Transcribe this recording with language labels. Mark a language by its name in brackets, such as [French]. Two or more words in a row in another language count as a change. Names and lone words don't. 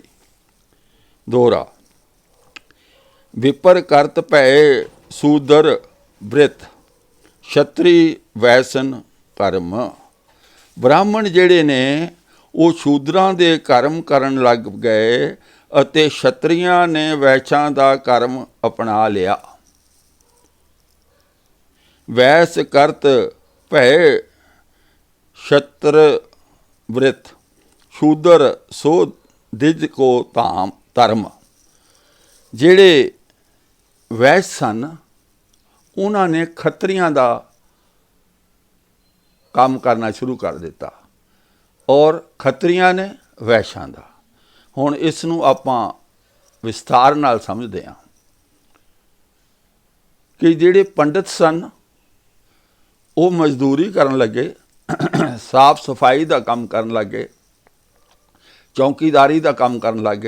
[Braj] दोहरा विपर करत भय सूदर बृत छतरी वैसन कर्म। [Punjabi] ਬ੍ਰਾਹਮਣ ਜਿਹੜੇ ਨੇ ਉਹ ਸ਼ੂਦਰਾਂ ਦੇ ਕਰਮ ਕਰਨ ਲੱਗ ਗਏ ਅਤੇ ਛਤਰੀਆਂ ਨੇ ਵੈਸ਼ਾਂ ਦਾ ਕਰਮ ਅਪਣਾ ਲਿਆ। [Braj] वैस करत भय क्षत्र वृत शूदर सो दिज को धाम धर्म। [Punjabi] ਜਿਹੜੇ ਵੈਸ਼ ਸਨ ਉਹਨਾਂ ਨੇ ਖੱਤਰੀਆਂ ਦਾ ਕੰਮ ਕਰਨਾ ਸ਼ੁਰੂ ਕਰ ਦਿੱਤਾ ਔਰ ਖੱਤਰੀਆਂ ਨੇ ਵੈਸ਼ਾਂ ਦਾ। ਹੁਣ ਇਸ ਨੂੰ ਆਪਾਂ ਵਿਸਥਾਰ ਨਾਲ ਸਮਝਦੇ ਹਾਂ ਕਿ ਜਿਹੜੇ ਪੰਡਿਤ ਸਨ ਉਹ ਮਜ਼ਦੂਰੀ ਕਰਨ ਲੱਗੇ, ਸਾਫ ਸਫਾਈ ਦਾ ਕੰਮ ਕਰਨ ਲੱਗੇ, ਚੌਕੀਦਾਰੀ ਦਾ ਕੰਮ ਕਰਨ ਲੱਗੇ।